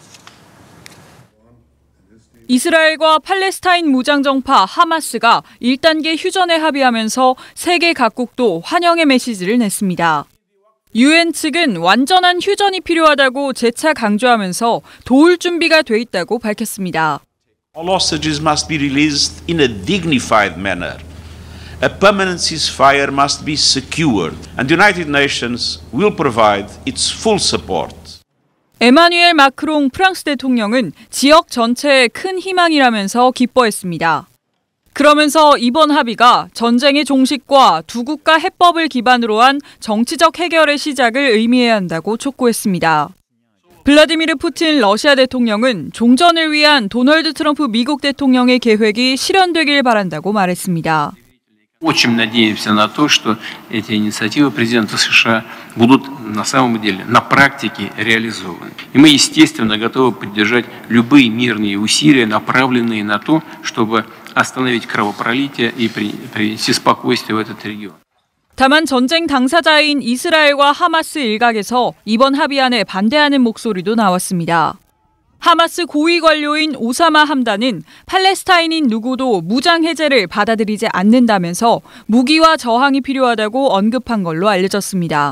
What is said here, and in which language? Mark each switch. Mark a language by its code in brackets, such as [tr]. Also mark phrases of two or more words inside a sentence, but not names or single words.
[ko] 이스라엘과 팔레스타인 무장정파 하마스가 1단계 휴전에 합의하면서 세계 각국도 환영의 메시지를 냈습니다. UN 측은 완전한 휴전이 필요하다고 재차 강조하면서 도울 준비가 돼 있다고 밝혔습니다. [en] All hostages must be released in a dignified manner. A permanent ceasefire must be secured, and the United Nations will provide its full support. [ko] 에마뉘엘 마크롱 프랑스 대통령은 지역 전체에 큰 희망이라면서 기뻐했습니다. 그러면서 이번 합의가 전쟁의 종식과 두 국가 해법을 기반으로 한 정치적 해결의 시작을 의미해야 한다고 촉구했습니다. 블라디미르 푸틴 러시아 대통령은 종전을 위한 도널드 트럼프 미국 대통령의 계획이 실현되길 바란다고 말했습니다. [ru] Очень надеемся на то, что эти инициативы президента США будут на самом деле на практике реализованы. И мы, естественно, готовы поддержать любые мирные усилия, направленные на то, чтобы остановить кровопролитие и принести спокойствие в этот регион. [ko] 다만 전쟁 당사자인 이스라엘과 하마스 일각에서 이번 합의안에 반대하는 목소리도 나왔습니다. 하마스 고위 관료인 오사마 함단은 팔레스타인인 누구도 무장 해제를 받아들이지 않는다면서 무기와 저항이 필요하다고 언급한 걸로 알려졌습니다.